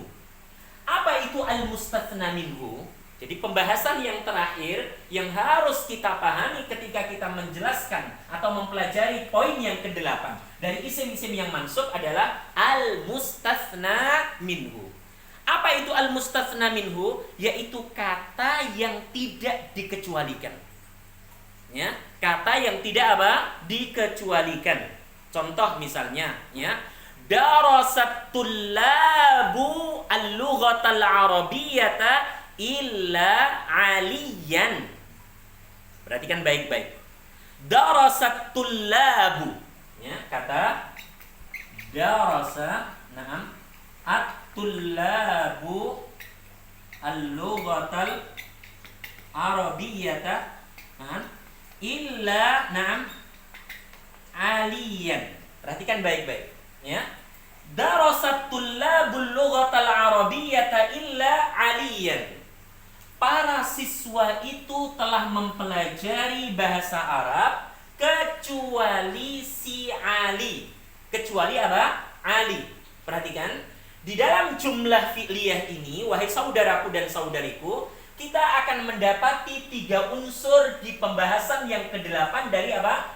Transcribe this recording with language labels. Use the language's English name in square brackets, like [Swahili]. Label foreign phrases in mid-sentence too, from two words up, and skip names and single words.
[Indonesian] Apa itu [Arabic] المستثنى منه? [Indonesian] Jadi pembahasan yang terakhir yang harus kita pahami ketika kita menjelaskan atau mempelajari poin yang ke-8 dari isim-isim yang mansub adalah [Arabic] المستثنى منه. [Indonesian] Apa itu [Arabic] المستثنى منه? [Indonesian] Yaitu kata yang tidak dikecualikan. Ya, kata yang tidak apa? Dikecualikan. Contoh misalnya, ya. [Arabic] درست الطلاب اللغة العربية إلا عليا. [Indonesian] Perhatikan baik-baik. [Arabic] درست الطلاب, [Indonesian] ya, kata [Arabic] درس، نعم، الطلاب اللغة العربية، نعم، إلا، نعم، عليا. [Indonesian] Perhatikan baik-baik, ya. [Arabic] درست الطلاب اللغة العربية إلا عليا. [Indonesian] Para siswa itu telah mempelajari bahasa Arab kecuali si Ali. Kecuali apa? Ali. Perhatikan, di dalam jumlah fi'liyah ini, wahai saudaraku dan saudariku, kita akan mendapati 3 unsur di pembahasan yang ke-8 dari apa?